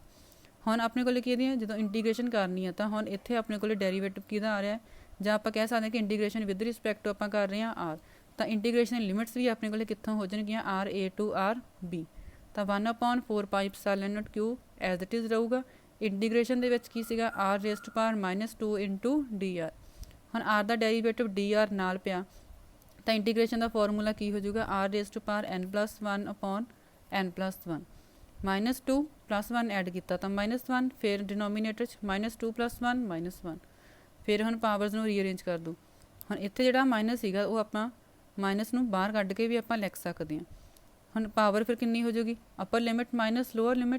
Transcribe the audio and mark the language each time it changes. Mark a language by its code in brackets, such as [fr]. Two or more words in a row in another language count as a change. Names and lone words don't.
[pa] ਹੁਣ ਆਪਣੇ ਕੋਲ ਕੀ ਹੈ ਜਦੋਂ ਇੰਟੀਗ੍ਰੇਸ਼ਨ ਕਰਨੀ ਹੈ ਤਾਂ ਹੁਣ ਇੱਥੇ ਆਪਣੇ ਕੋਲ ਡੈਰੀਵੇਟਿਵ ਕਿਹਦਾ ਆ ਰਿਹਾ ਹੈ, ਜਾਂ ਆਪਾਂ ਕਹਿ ਸਕਦੇ ਹਾਂ ਕਿ [en] integration with respect to [pa] ਆਪਾਂ ਕਰ ਰਹੇ ਹਾਂ R, ਤਾਂ [en] integration limits [pa] ਵੀ ਆਪਣੇ ਕੋਲ ਕਿੱਥੋਂ ਹੋ ਜਾਣਗੀਆਂ [en] RA to RB। [pa] ਤਾਂ 1/4πε0 Q [en] as it is [pa] ਰਹੂਗਾ। ਇੰਟੀਗ੍ਰੇਸ਼ਨ ਦੇ ਵਿੱਚ ਕੀ ਸੀਗਾ [en] R raised to power -2 [pa] ਇੰਟੂ DR। ਹੁਣ R ਦਾ ਡੈਰੀਵੇਟਿਵ DR ਨਾਲ ਪਿਆ ਤਾਂ ਇੰਟੀਗ੍ਰੇਸ਼ਨ ਦਾ ਫਾਰਮੂਲਾ ਕੀ ਹੋ ਜਾਊਗਾ [en] R raised to power n+1/n+1 [pa] -2 +1 ਐਡ ਕੀਤਾ ਤਾਂ -1, ਫਿਰ ਡਿਨੋਮੀਨੇਟਰ 'ਚ -2 +1 -1। ਫਿਰ ਹੁਣ ਪਾਵਰਸ ਨੂੰ ਰੀਅਰੇਂਜ ਕਰ ਦਿਓ। ਹੁਣ ਇੱਥੇ ਜਿਹੜਾ ਮਾਈਨਸ ਸੀਗਾ ਉਹ ਆਪਾਂ ਮਾਈਨਸ ਨੂੰ ਬਾਹਰ ਕੱਢ ਕੇ ਵੀ ਆਪਾਂ ਲਿਖ ਸਕਦੇ ਹਾਂ। ਹੁਣ ਪਾਵਰ ਫਿਰ ਕਿੰਨੀ ਹੋ ਜਾਊਗੀ [en] upper limit minus lower limit.